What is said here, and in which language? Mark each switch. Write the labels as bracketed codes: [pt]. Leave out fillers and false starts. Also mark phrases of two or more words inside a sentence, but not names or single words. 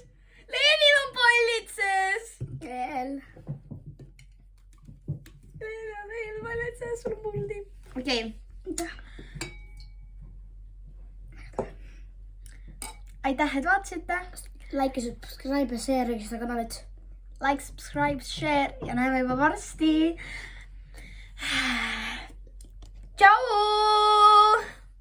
[et] Leenil on pallid sees. Veel. Leenil on pallid sees. Sul on pallid. Okei. Aitäh, et vaatasite. Like ja subscribe ja share seda kanalit. [en] Like, subscribe, share [et] ja näeme juba varsti. Tšau!